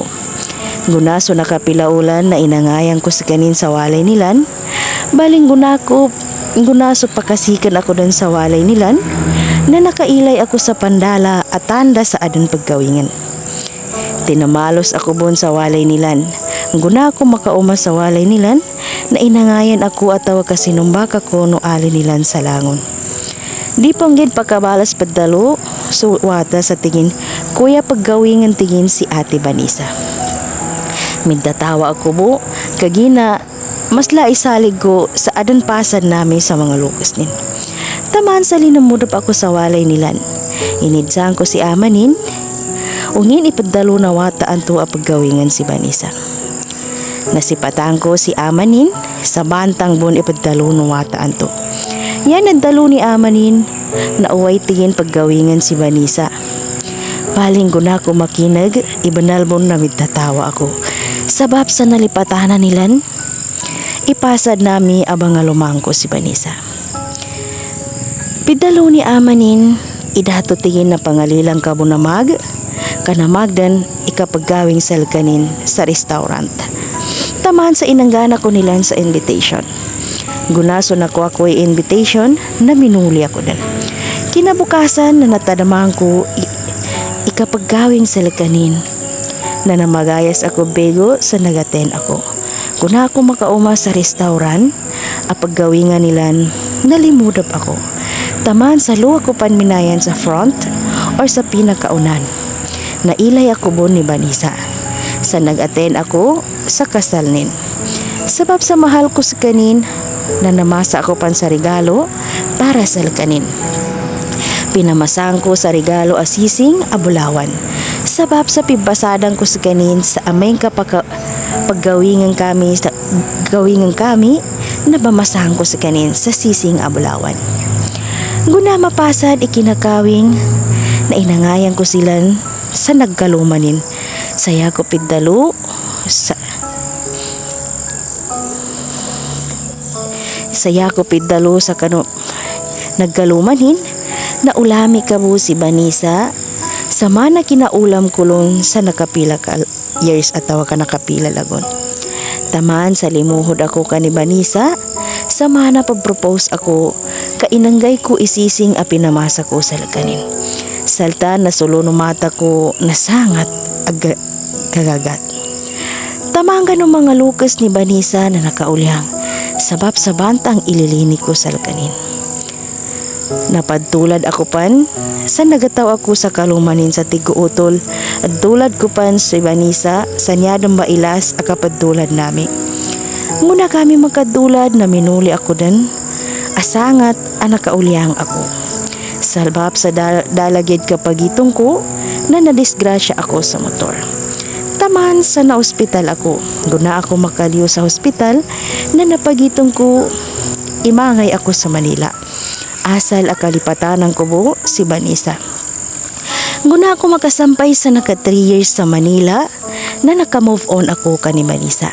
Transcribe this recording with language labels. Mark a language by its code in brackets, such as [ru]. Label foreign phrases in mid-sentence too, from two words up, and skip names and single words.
[ilm] Gunaso nakapilaulan na inangayan ko sa kanin sa walay nilan. Baling gunaso pakasikan ako dun sa walay nilan na nakailay ako sa pandala at tanda sa adan pagkawingan. Tinamalos ako bon sa walay nilan. Guna ako makauma sa walay nilan, na inangayan ako at tawag kasinumbak ako no ali nilan sa langon. Di panggid pagkabalas padalo, suwata sa tingin, kuya paggawing ang tingin si Ate Vanessa. Midatawa ako bo, kagina, mas laisalig ko sa adanpasan namin sa mga lukas nin. Tamaan sa linamudap ako sa walay nilan. Inidsan ko si Amanin, ungin ipadalo na wataan to paggawingan si Vanessa. Nasipatan ko si Amanin, sa bantang bon ipadalo na wataan to. Yan ang dalo ni Amanin, na uway tingin paggawingan si Vanessa. Paling ko na ako makinag, ibanalbon na midtatawa ako. Sabab sa nalipatanan nilan, ipasad nami abang lumangko si Vanessa. Pidalo ni Amanin, idato tingin na pangalilang kabunamag, kanamagdan ikapaggawing salkanin sa restaurant. Tamaan sa inanggana ko nilan sa invitation. Gunaso na ko ako'y invitation na minuli ako din. Kinabukasan na natadamaan ko ikapaggawing salkanin na namagayas ako bego sa nagaten ako. Kuna ako makauma sa restaurant, apaggawingan nilan, nalimudap ako. Taman sa luwa ko panminayan sa [en] front or [ilm] sa pinakaunan. Nailay ako bon ni Vanessa. Sa nag-attend ako sa kasal nin. Sabab sa mahal ko sa kanin, na namasa ako pan sa regalo para sa kanin. Pinamasahan ko sa regalo asising abulawan. Sabab sa pibasadang ko sa kanin sa ameng paggawingan kami na bamasahan ko sa kanin sa sising abulawan. Guna mapasad ikinakawing na inangayan ko silan sa nagkalumanin. Saya ko pidalo sa nagkalumanin na ulami kabo si Vanessa sa mana kinaulam kulon sa nakapila ka years atawa ka nakapila lagon. Tamaan sa limuhod ako ka ni Vanessa sa mana pag-propose ako kainanggay ko isising a pinamasa ko sa laganin. Salta na sulo no mata ko nasangat kagagat. Tamaan ka ng mga lukas ni Vanessa na nakaulyang sabab sa bantang ililini ko sa laganin. Napadtulad ako pan sa nagataw ako sa kalumanin sa tiguutol at tulad ko pan si Vanessa sa niyadong mailas akapadtulad nami. Muna kami magkadulad na minuli ako din asangat anakaulyang ako. Sabab sa dalagid kapagitong ko na nadisgrasya ako sa motor. Taman sa na-ospital ako. Guna ako makaliw sa hospital na napagitong ko imangay ako sa Manila. Asal akalipatan ng kubo si Vanessa. Guna ako makasampay sa naka 3 years sa Manila na naka- [en] move on [ilm] ako ka ni Vanessa.